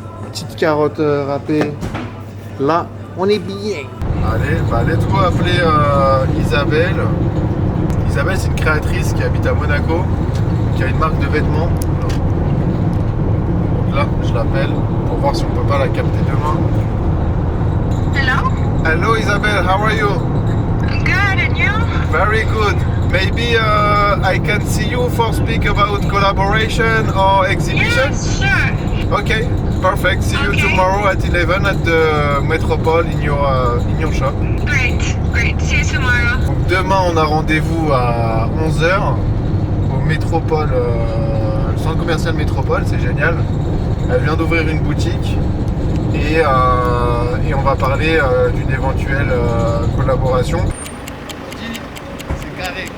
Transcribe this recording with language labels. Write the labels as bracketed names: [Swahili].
[French] Petite carotte râpée. Là, on est bien. Allez, bah [English] let's go [French] appeler Isabelle. Isabelle, c'est une créatrice qui habite à Monaco, qui a une marque de vêtements. Donc là, je l'appelle pour voir si on peut pas la capter demain. [English] Hello? Hello Isabelle, how are you? Good, and you? Very good. Maybe I can see you for speak about collaboration or exhibition? Yes, sure. Okay, perfect. See you Okay. tomorrow at 11 at the Metropole in your shop. Great, great. See you tomorrow. [French] Donc demain, on a rendez-vous à 11h au Métropole, le centre commercial Métropole, c'est génial. Elle vient d'ouvrir une boutique et on va parler d'une éventuelle collaboration. C'est carré.